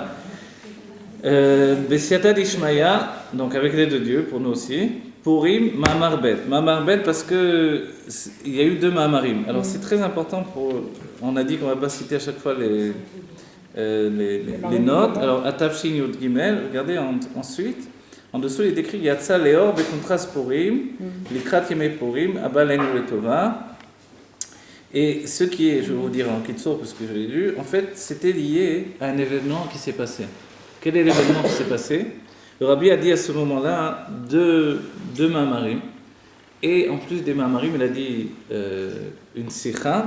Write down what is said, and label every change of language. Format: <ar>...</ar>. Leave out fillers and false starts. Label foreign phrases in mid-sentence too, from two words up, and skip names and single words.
<he>בסייעתא דשמיא,</he> <fr>donc avec l'aide de Dieu, pour nous aussi.</fr> <he>Purim, Ma'amarbet.</he> <fr>Ma'amarbet parce que il y a eu 2 Ma'amarim. Alors c'est très important on a dit qu'on ne va pas citer à chaque fois les notes. Alors</fr> <he>התשי יוד גימל,</he> <fr>regardez ensuite. En dessous il est écrit</fr> <he>יצא לאור בקונטרס פורים, לקראת ימי פורים, הבא עלינו לטובה.</he> <fr>Et ce qui est, je vais vous dire en Kitsour parce que je l'ai lu, en fait c'était lié à un événement qui s'est passé. Quel est l'événement qui s'est passé? Le Rabbi a dit à ce moment-là deux Ma'amarim. Et en plus des Ma'amarim, il a dit une sikha.</fr>